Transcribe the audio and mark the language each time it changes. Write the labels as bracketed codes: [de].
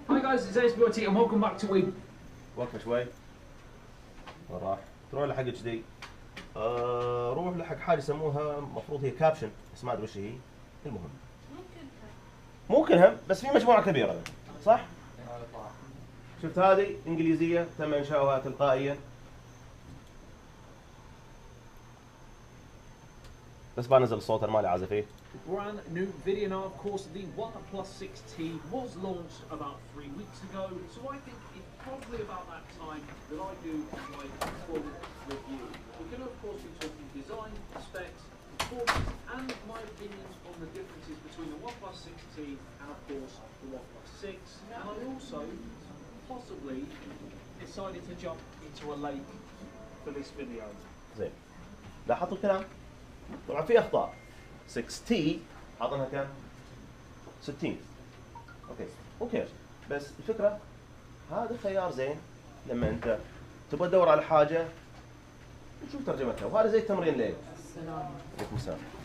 [en] Hi guys, it's سبوع and welcome back to We. [ar] وقف شوي. وين راح؟ تروح لحق كذي. روح لحق حاجه يسموها، المفروض هي كابشن بس ما ادري وش هي. المهم ممكنها بس في مجموعه كبيره، صح؟ شفت هذه انجليزيه تم انشاؤها تلقائيا. بس بنزل الصوت، انا مالي عازف فيه. [en] Brand new video now, of course. The OnePlus 6T was launched about 3 weeks ago, so I think it's probably about that time that I do my full review. We're going to, of course, be talking design, specs, performance, and my opinions on the differences between the OnePlus 6T and, of course, the OnePlus 6. And I also possibly decided to jump into a lake for this video. [ar] زين. لاحظتوا الكلام؟ طبعا في اخطاء. 6T حاطينها كم؟ 60. اوكي، اوكي. بس الفكره هذا خيار زين لما انت تبغى تدور على حاجه وتشوف ترجمتها، وهذا زي التمرين ليه؟ عليكم السلام.